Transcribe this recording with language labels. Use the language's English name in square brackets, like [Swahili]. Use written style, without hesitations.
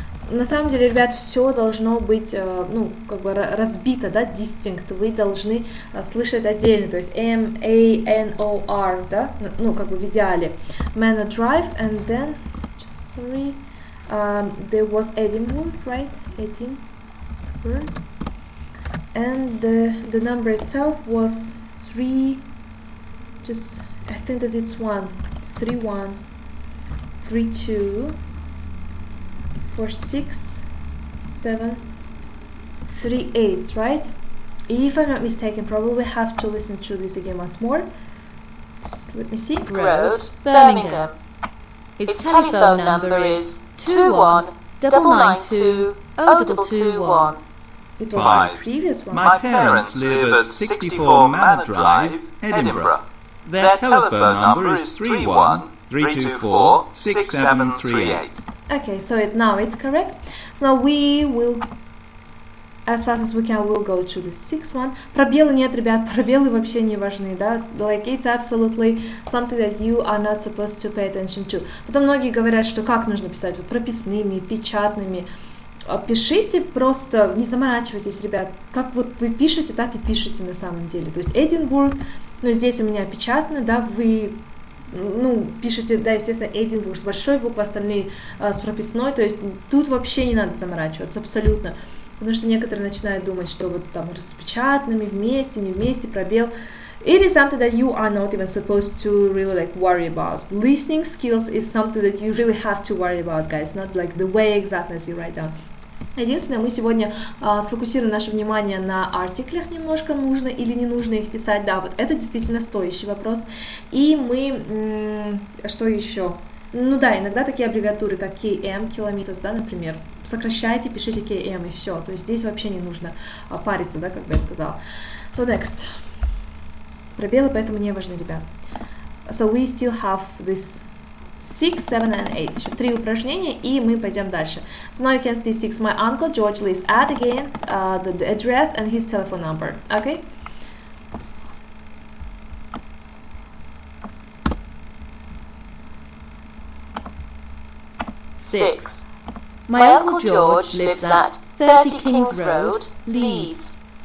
[Russian] На самом деле, ребят, все должно быть, ну, как бы разбито, да, distinct. Вы должны слышать отдельно, то есть M-A-N-O-R, да, ну, как бы в идеале. [English] Manor Drive, and then, sorry, there was Edinburgh, right? Edinburgh. And the number itself was 3, just, I think that it's 3132 4738, right? If I'm not mistaken, probably have to listen to this again once more. Just let me see. Road, Birmingham. His telephone number is 21-992-0221. It was 5. the previous one. My parents live at 64 Manor Drive, Edinburgh. Their telephone number is 31-324-6738. Okay, so now it's correct. So now we will, as fast as we can, we'll go to the 6th one. [Russian] Пробелы нет, ребят, пробелы вообще не важны, да? [English] Like, it's absolutely something that you are not supposed to pay attention to. [Russian] Потом многие говорят, что как нужно писать, вот прописными, печатными. Пишите просто, не заморачивайтесь, ребят. Как вот вы пишете, так и пишите на самом деле. То есть Эдинбург, ну здесь у меня печатно, да, вы... Ну, пишите, да, естественно, Эдинбург с большой буквы, остальные с прописной, то есть тут вообще не надо заморачиваться, абсолютно, потому что некоторые начинают думать, что вот там распечатанными вместе, не вместе, пробел. [English] It is something that you are not even supposed to really like worry about. Listening skills is something that you really have to worry about, guys, not like the way exactly as you write down. [Russian] Единственное, мы сегодня сфокусируем наше внимание на артиклях немножко, нужно или не нужно их писать, да, вот это действительно стоящий вопрос. И мы, что еще? Ну да, иногда такие аббревиатуры, как KM, kilometers, да, например, сокращайте, пишите KM и все, то есть здесь вообще не нужно париться, да, как бы я сказала. [English] So next. [Russian] Пробелы поэтому не важны, ребят. [English] So we still have this 6, 7, and 8. [Russian] Еще 3 упражнения, и мы пойдем дальше. [English] So now you can see 6. My uncle George lives at, again, the address and his telephone number. Okay? Six. My Uncle George lives at 30 Kings Road, Leeds.